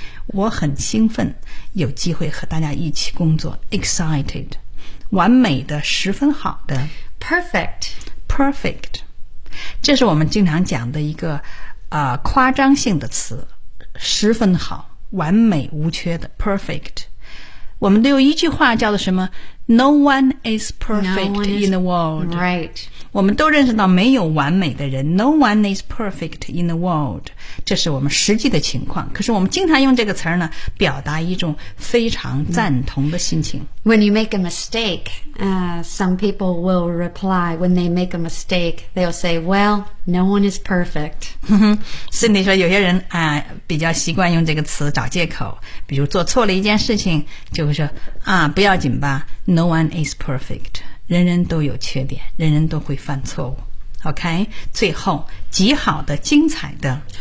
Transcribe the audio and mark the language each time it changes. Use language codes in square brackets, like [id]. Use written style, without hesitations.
[zh] 我很兴奋有机会和大家一起工作。 Excited. 完美的，十分好的。 [en] Perfect. Perfect. [zh] 这是我们经常讲的一个夸张性的词。十分好，完美无缺的。Perfect. 我们都有一句话叫做什么 ? No one is perfect in the world. [en] Right. [zh] 我们都认识到没有完美的人 No one is perfect in the world，这是我们实际的情况。可是我们经常用这个词呢表达一种非常赞同的心情。 [en] When you make a mistake some people will reply when they make a mistake they'll say well no one is perfect。 [zh] Cindy 说有些人比较习惯用这个词找借口，比如做错了一件事情就会说不要紧吧， No one is perfect，人人都有缺点，人人都会犯错误。 OK， 最后，极好的，精彩的